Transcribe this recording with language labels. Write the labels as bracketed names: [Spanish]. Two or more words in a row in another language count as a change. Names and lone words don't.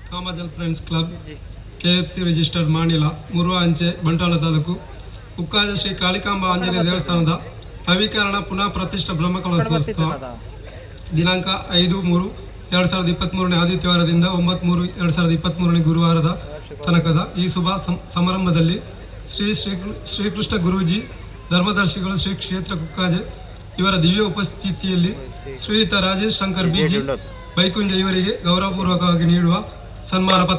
[Kannada] ಕಾಮಜಲ್ ಫ್ರೆಂಡ್ಸ್ ಕ್ಲಬ್ KFC ರಿಜಿಸ್ಟರ್ಡ್ ಮಾನಿಲ ಮುರುವ ಅಂಚೆ ಬಂಟ್ವಾಳ ತಾಲೂಕು ಕುಕ್ಕಾಜೆ ಶ್ರೀ ಕಾಳಿಕಾಂಬ ಆಂಜನೇಯ ದೇವಸ್ಥಾನದ ನವೀಕರಣ ಪುನಃ ಪ್ರತಿಷ್ಠಾ ಬ್ರಹ್ಮಕಲಶೋತ್ಸವ ದಿನಾಂಕ 5/3/2023 ಆದಿತ್ಯವಾರದಿಂದ 9/3/2023 ಗುರುವಾರದ ತನಕದ ಈ ಶುಭ ಸಮಾರಂಭದಲ್ಲಿ ಶ್ರೀಕೃಷ್ಣ ಗುರೂಜಿ ಧರ್ಮದರ್ಶಿಗಳು ಶ್ರೀ ಕ್ಷೇತ್ರ ಕುಕ್ಕಾಜೆ ಇವರ ದಿವ್ಯ ಉಪಸ್ಥಿತಿಯಲ್ಲಿ ಶ್ರೀಯುತ ರಾಜೇಶ್ ಶಂಕರ್ ಬಿಜಿ ಬೈಕುಂಜ ಇವರಿಗೆ ಗೌರವಪೂರ್ವಕವಾಗಿ ನೀಡುವ ಸನ್ಮಾನ ಪತ್ರ.